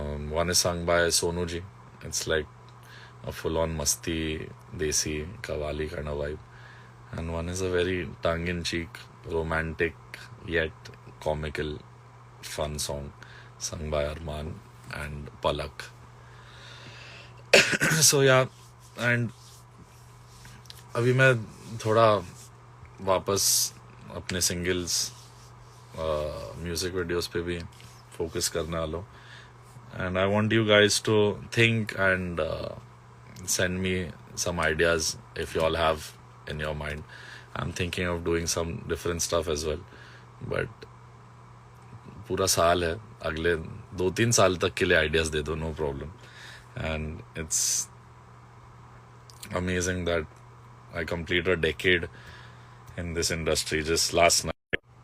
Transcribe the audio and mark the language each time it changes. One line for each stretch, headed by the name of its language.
English: One is sung by Sonu Ji. It's like a full-on masti, desi, kawali kind of vibe. And one is a very tongue-in-cheek, romantic, yet comical, fun song sung by Arman and Palak. So yeah, and
Hindi: अभी मैं थोड़ा वापस अपने singles music videos पे भी focus करने वाला हूँ.
English: And I want you guys to think and send me some ideas if you all have in your mind. I'm thinking of doing some different stuff as well.
Hindi: But पूरा साल है, अगले 2-3 साल तक के लिए आइडियाज दे दो,
English: no problem. And it's amazing that I completed a decade in this industry just last night.